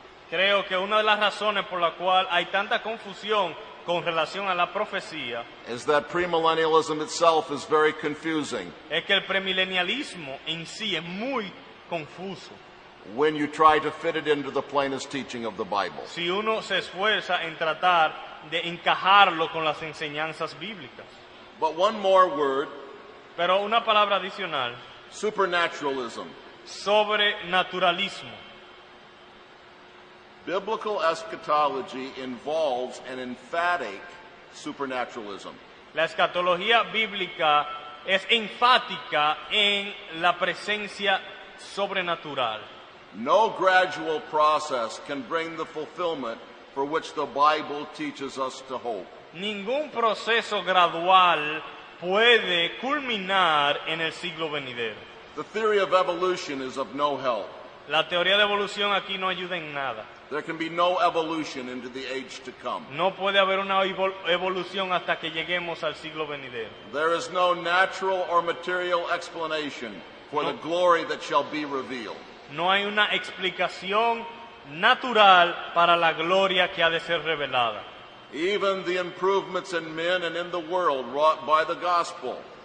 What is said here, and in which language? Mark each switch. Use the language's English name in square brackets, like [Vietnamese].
[Spanish] creo que una de las razones por la cual hay tanta confusión con relación a la profecía [English] is that premillennialism itself is very confusing [Spanish] es que el premilenialismo en sí es muy confuso. [English] when you try to fit it into the plainest teaching of the Bible. [Spanish] Si uno se esfuerza en tratar de encajarlo con las enseñanzas bíblicas. [English] But one more word, [Spanish] Pero una palabra adicional, [English] supernaturalism. [Spanish] sobrenaturalismo. [English] Biblical eschatology involves an emphatic supernaturalism. [Spanish] La escatología bíblica es enfática en la presencia sobrenatural. [English] No gradual process can bring the fulfillment for which the Bible teaches us to hope. [Spanish] Ningún proceso gradual puede culminar en el siglo venidero. [English] The theory of evolution is of no help. [Spanish] La teoría de evolución aquí no ayuda en nada. [English] There can be no evolution into the age to come. [Spanish] No puede haber una evolución hasta que lleguemos al siglo venidero. [English] There is no natural or material explanation for the glory that shall be revealed. [Spanish] No hay una explicación natural para la gloria que ha de ser revelada. [English] Even the improvements in men and in the world wrought by the gospel